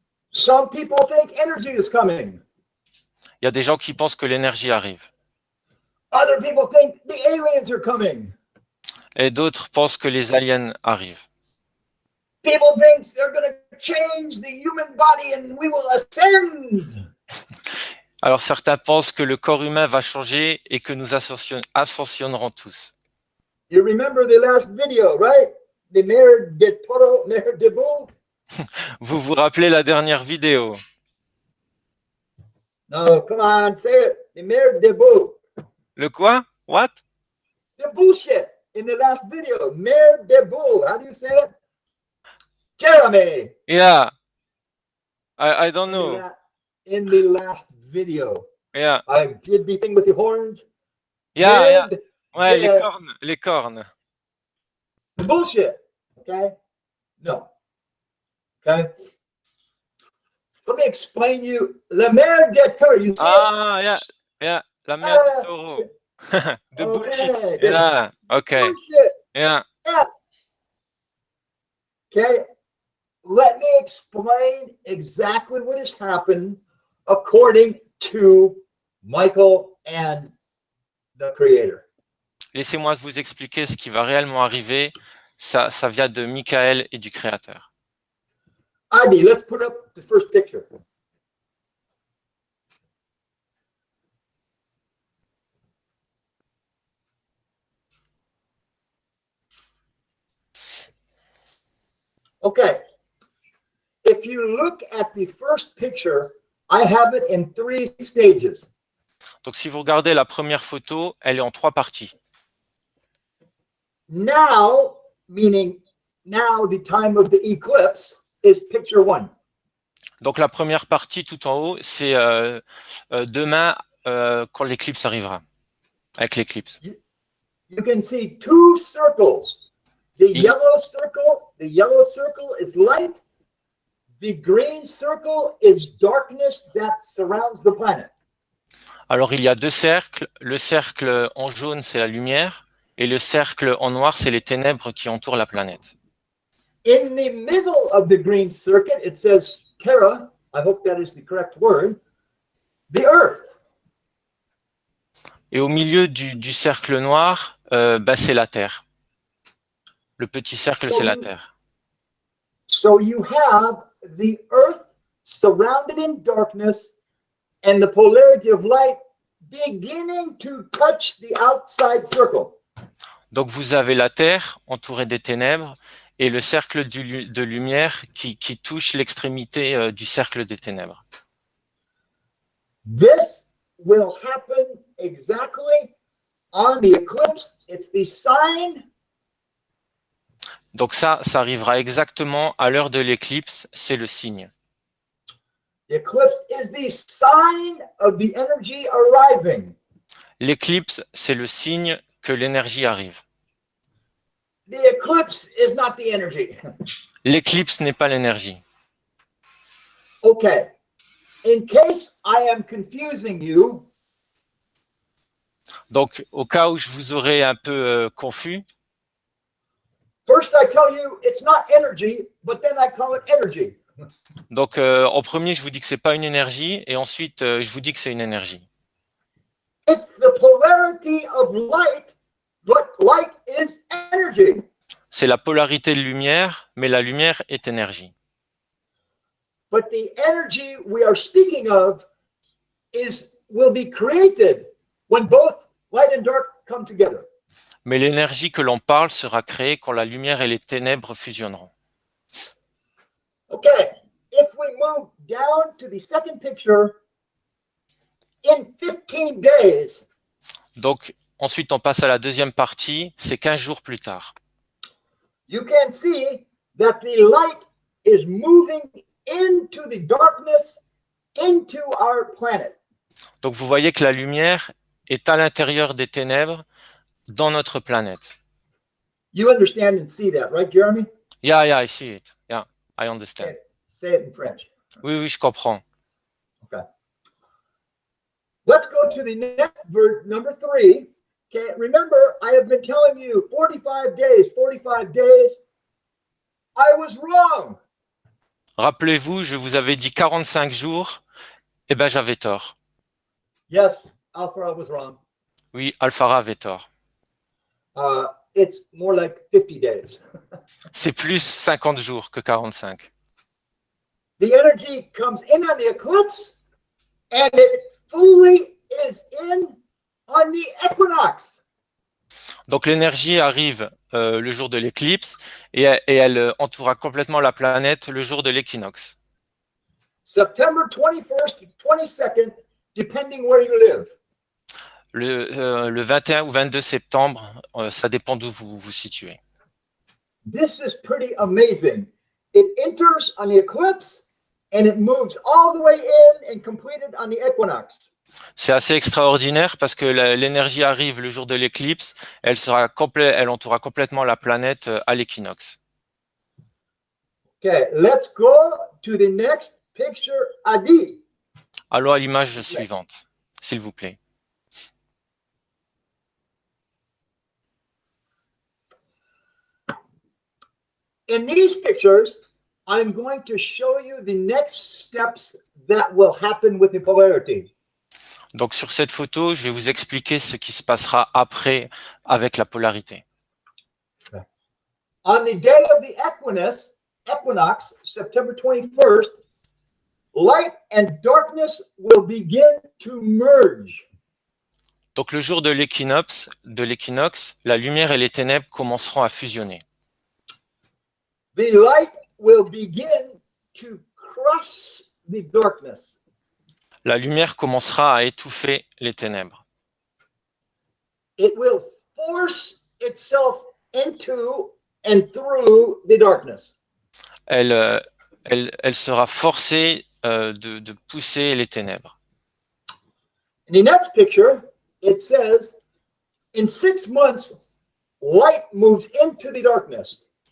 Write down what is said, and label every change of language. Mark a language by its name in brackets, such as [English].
[English] Some people think energy is coming. [French] Il y a des gens qui pensent que l'énergie arrive. [English] Other people think the aliens are coming. [French] Et d'autres pensent que les aliens arrivent. [English] People think they're going to change the human body and we will ascend. [French] Alors certains pensent que le corps humain va changer et que nous ascensionnerons tous. [English] You remember the last video, right? The Mer de Toro, Mer de Bull? [French] Vous vous rappelez la dernière vidéo? [English] No, come on, say it. The Mer de Bull. [French] Le quoi? [English] What? The bullshit in the last video. Mer de Bull. How do you say it? Jeremy. Yeah. I don't know. In the last video. Yeah. I did the thing with the horns. Yeah, yeah. Did [French] Ouais, les [English] Yeah. [French] cornes, les cornes. [English] the bullshit. Okay? No. Okay? Let me explain you. La Mer de Toro. You say it? Ah, yeah, yeah. [French] La mer de taureau. [English] shit. [French] De [English] bullshit. good. Yeah, okay. Bullshit. Yeah. Yes. Okay. Let me explain exactly what has happened according to Michael and the Creator. [French] Laissez-moi vous expliquer ce qui va réellement arriver. Ça vient de Michael et du Créateur. [English] Adi, let's put up the first picture. Okay. If you look at the first picture, I have it in 3 stages. [French] Donc si vous regardez la première photo, elle est en 3 parties. [English] Now, meaning now the time of the eclipse, is picture 1. [French] Donc la première partie tout en haut, c'est demain quand l'éclipse arrivera. Avec l'éclipse. [English] you can see two circles. The [French] Il- [English] yellow circle is light. The green circle is darkness that surrounds the planet. [French] Alors, il y a deux cercles. Le cercle en jaune, c'est la lumière, et le cercle en noir, c'est les ténèbres qui entourent la planète. [English] In the middle of the green circuit, it says Terra. I hope that is the correct word. The Earth. [French] Et au milieu du cercle noir, c'est la Terre. Le petit cercle, c'est la Terre. [English] So you have the Earth surrounded in darkness and the polarity of light beginning to touch the outside circle. [French] Donc, vous avez la Terre entourée des ténèbres et le cercle de lumière qui touche l'extrémité du cercle des ténèbres. [English] This will happen exactly on the eclipse. It's the sign. [French] Donc ça arrivera exactement à l'heure de l'éclipse, c'est le signe. [English] The eclipse is the sign of the energy arriving. [French] L'éclipse, c'est le signe que l'énergie arrive. [English] The eclipse is not the energy. [French] L'éclipse n'est pas l'énergie. [English] Okay. In case I am confusing you, [French] Donc, au cas où je vous aurais un peu confus, [English] first I tell you it's not energy, but then I call it energy. [French] donc en premier, je vous dis que c'est pas une énergie, et ensuite, je vous dis que c'est une énergie. [English] It's the polarity of light, but light is energy. [French] C'est la polarité de lumière, mais la lumière est énergie. [English] But the energy we are speaking of will be created when both light and dark come together. [French] Mais l'énergie que l'on parle sera créée quand la lumière et les ténèbres fusionneront. [English] Okay, if we move down to the second picture, in 15 days, [French] Donc, ensuite, on passe à la deuxième partie, c'est 15 jours plus tard. [English] you can see that the light is moving into the darkness, into our planet. [French] Donc, vous voyez que la lumière est à l'intérieur des ténèbres dans notre planète. [English] You understand and see that, right, Jeremy? Yeah, I see it. Yeah, I understand. Say it in French. [French] Oui, je comprends. [English] Okay. Let's go to the next verse, number 3. Okay, remember, I have been telling you 45 days, 45 days. I was wrong. [French] Rappelez-vous, je vous avais dit 45 jours, eh bien j'avais tort. [English] Yes, Alpha was wrong. [French] Oui, Alphara avait tort. [English] It's more like 50 days. [French] C'est plus 50 jours que 45. [English] The energy comes in on the eclipse and it fully is in on the equinox. [French] Donc l'énergie arrive le jour de l'éclipse et elle entourera complètement la planète le jour de l'équinoxe. [English] September 21st to 22nd, depending where you live. [French] Le 21 ou 22 septembre, ça dépend d'où vous vous situez. [English] This is pretty amazing. It enters on the eclipse and it moves all the way in and completed on the equinox. [French] C'est assez extraordinaire parce que l'énergie arrive le jour de l'éclipse, elle entourera complètement la planète à l'équinoxe. [English] Okay, let's go to the next picture, Adi. [French] Allons à l'image suivante, s'il vous plaît. [English] In these pictures, I'm going to show you the next steps that will happen with the polarity. [French] Donc sur cette photo, je vais vous expliquer ce qui se passera après avec la polarité. [English] On the day of the equinox, September 21st, light and darkness will begin to merge. [French] Donc le jour de l'équinoxe, la lumière et les ténèbres commenceront à fusionner. [English] The light will begin to crush the darkness. [French] La lumière commencera à étouffer les ténèbres. [English] It will force itself into and through the darkness. [French] Elle sera forcée de pousser les ténèbres. [English] In the next picture, it says In 6 months, light moves into the darkness.